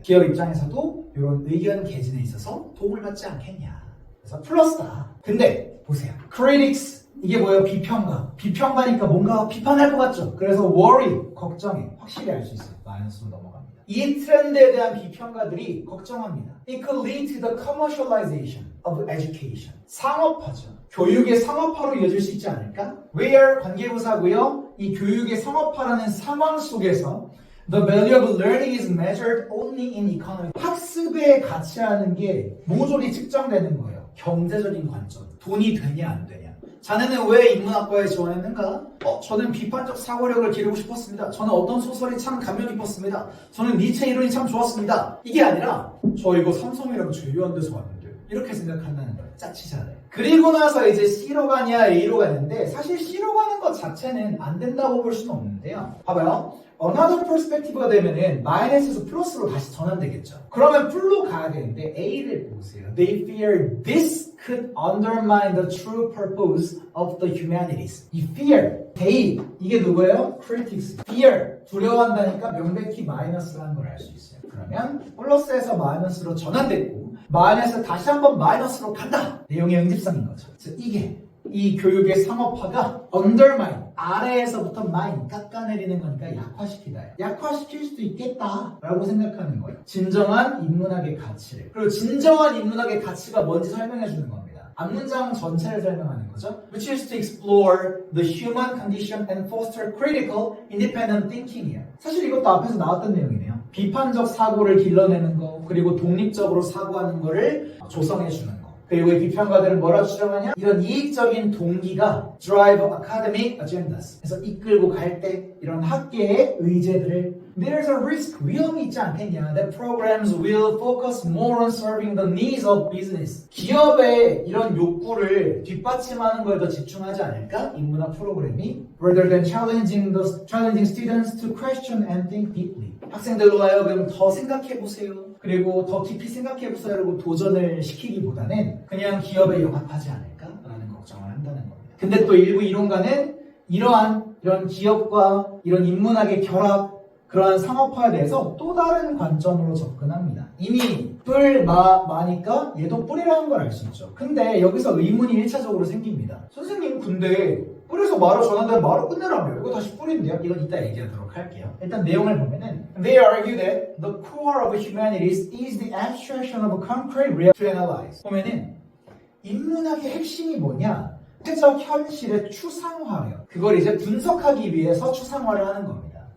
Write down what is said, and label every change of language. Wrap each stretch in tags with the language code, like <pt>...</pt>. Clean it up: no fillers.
<ko>기업 입장에서도 이런 의견 개진에 있어서 도움을 받지 않겠냐. 그래서 플러스다. 근데 보세요. critics 이게 뭐예요? 비평가니까 뭔가 비판할 것 같죠? 그래서 worry 걱정해. 확실히 알 수 있어요. 마이너스로 넘어갑니다. 이 트렌드에 대한 비평가들이 걱정합니다.</ko> <en>It could lead to the commercialization of education.</en> <ko>상업화죠. 교육의 상업화로 이어질 수 있지 않을까? Where 관계부사고요. 이 교육의 상업화라는 상황 속에서</ko> <en>The value of learning is measured only in economy.</en> <ko>학습의 가치라는 게 모조리 측정되는 거예요. 경제적인 관점. 돈이 되냐 안 되냐. 자네는 왜 인문학과에 지원했는가? 저는 비판적 사고력을 기르고 싶었습니다. 저는 어떤 소설이 참 감명 깊었습니다. 저는 니체 이론이 참 좋았습니다. 이게 아니라 저 이거 삼성이랑 제휴한 데서 왔는데 이렇게 생각한다는 거예요. 짜치잖아요. 그리고 나서 이제 C로 가냐 A로 가는데 사실 C로 가는 것 자체는 안 된다고 볼 수는 없는데요. 봐봐요. another perspective가 되면은 마이너스에서 플러스로 다시 전환되겠죠. 그러면 풀로 가야 되는데 A를 보세요.</ko> <en>They fear this could undermine the true purpose of the humanities.</en> <ko>이 fear, they 이게 누구예요?</ko> <en>critics.</en> <ko>fear 두려워한다니까 명백히 마이너스라는 걸 알 수 있어요. 그러면 플러스에서 마이너스로 전환됐고 마이너스 다시 한번 마이너스로 간다. 내용의 응집성인 거죠. 그래서 이게 이 교육의 상업화가 undermine, 아래에서부터 mine, 깎아내리는 거니까 약화시키다. 약화시킬 수도 있겠다라고 생각하는 거예요. 진정한 인문학의 가치를. 그리고 진정한 인문학의 가치가 뭔지 설명해 주는 겁니다. 앞문장 전체를 설명하는 거죠.</ko> <en>Which is to explore the human condition and foster critical, independent thinking이에요.</en> <ko>사실 이것도 앞에서 나왔던 내용이네요. 비판적 사고를 길러내는 거, 그리고 독립적으로 사고하는 거를 조성해 주는 거. 그리고 이 비평가들은 뭐라 주장하냐? 이런 이익적인 동기가</ko> <en>drive academic agendas.</en> <ko>그래서 이끌고 갈 때 이런 학계의 의제들을</ko> <en>There's a risk,</en> <ko>위험이 있지 않겠냐?</ko> <en>That programs will focus more on serving the needs of business.</en> <ko>기업의 이런 욕구를 뒷받침하는 거에 더 집중하지 않을까? 인문학 프로그램이</ko> <en>rather than challenging students to question and think deeply.</en> <ko>학생들로 하여금 더 생각해보세요. 그리고 더 깊이 생각해보세요. 라고 도전을 시키기보다는 그냥 기업에 영합하지 않을까라는 걱정을 한다는 겁니다. 근데 또 일부 이론가는 이런 기업과 이런 인문학의 결합, 그러한 상업화에 대해서 또 다른 관점으로 접근합니다. 이미 마니까 얘도 뿔이라는 걸 알 수 있죠. 근데 여기서 의문이 1차적으로 생깁니다. 선생님 근데 뿔에서 마로 전환되면 마로 끝내라며. 이거 다시 뿔인데요? 이건 이따 얘기하도록 할게요. 일단 내용을 보면은</ko> <en>They argue that the core of humanities is the abstraction of a concrete reality to analyze.</en> <ko>보면은 인문학의 핵심이 뭐냐? 사회적 현실의 추상화예요. 그걸 이제 분석하기 위해서 추상화를 하는 겁니다.</ko>